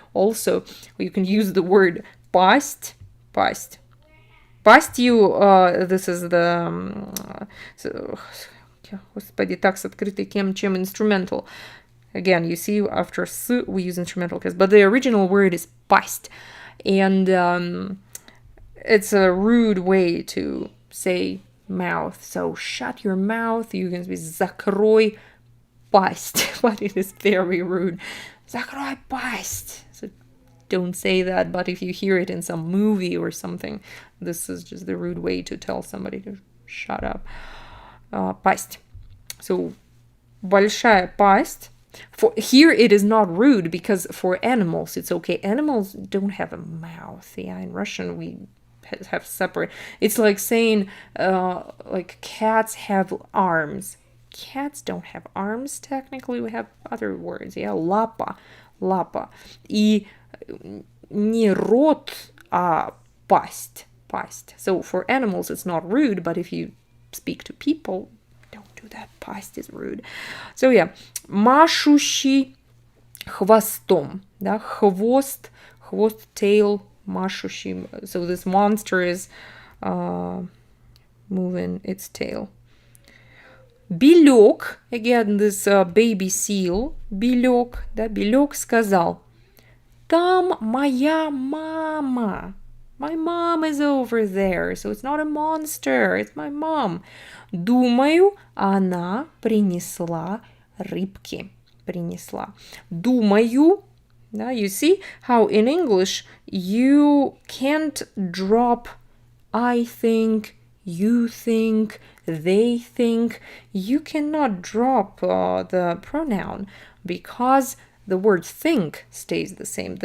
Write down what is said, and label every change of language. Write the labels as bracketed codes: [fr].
[en] Also, you can use the word пасть. Пастью, this is the... [ru] Господи, так, с открытой чем instrumental. [en] Again, you see, after s, we use instrumental case. But the original word is пасть. And it's a rude way to say mouth. So, shut your mouth. You can say, [ru] закрой пасть. [en] But it is very rude. [ru] Закрой пасть. [en] So, don't say that. But if you hear it in some movie or something, this is just the rude way to tell somebody to shut up. [ru] Пасть. So, большая пасть. [en] Here it is not rude because for animals it's okay. Animals don't have a mouth. Yeah, in Russian we have separate. It's like saying like cats have arms. Cats don't have arms technically. We have other words. [ru] Yeah, лапа. И не рот, а пасть. [en] So for animals it's not rude, but if you speak to people, don't do that. Пасть is rude. [ru] So yeah, машущий хвостом, да, хвост, tail, машущий. [en] So this monster is moving its tail. [ru] Белек, [en] again, this baby seal, [ru] белек, да, белек сказал, там моя мама. [en] My mom is over there, so it's not a monster, it's my mom. [ru] Думаю, она принесла рыбки. Думаю, да, [en] you see how in English you can't drop I think, you think, they think. You cannot drop the pronoun because the word think stays the same.